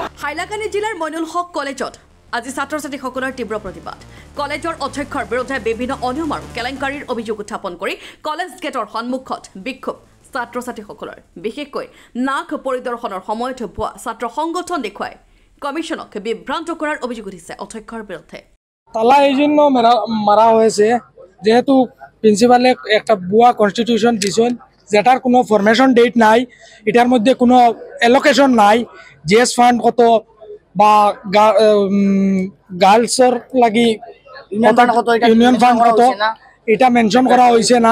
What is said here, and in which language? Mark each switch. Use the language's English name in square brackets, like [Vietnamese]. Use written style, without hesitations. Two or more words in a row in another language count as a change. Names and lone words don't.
[Assamese] হাইলাকান্দি জিলাৰ মইনুল হক কলেজত আজি ছাত্ৰ ছাত্ৰীসকলৰ তীব্ৰ প্ৰতিবাদ। কলেজৰ অধ্যক্ষৰ বিৰুদ্ধে বিভিন্ন অনিয়ম আৰু কেলেংকাৰীৰ অভিযোগ উত্থাপন কৰি কলেজ গেটৰ সন্মুখত বিক্ষোভ ছাত্ৰ ছাত্ৰীসকলৰ। বিশেষকৈ নাক পৰিদৰ্শনৰ সময়ত ভুৱা ছাত্ৰ সংগঠন দেখুৱাই কমিশনক বিভ্ৰান্ত কৰাৰ অভিযোগ উঠিছে অধ্যক্ষৰ বিৰুদ্ধে। [Bangla] তালা এই জন্য মারা হয়েছে যেহেতু প্রিন্সিপালে একটা ভুয়া কনস্টিটিউশন দিয়েছেন, যেটার কোনো [English] formation date [Bangla] নাই, এটার মধ্যে কোনো অ্যালোকেশন নাই, [English] GS fund [Bangla] কত বা গার্লসর লাগি [English] union fund [Bangla] কত এটা মেনশন করা হয়েছে না।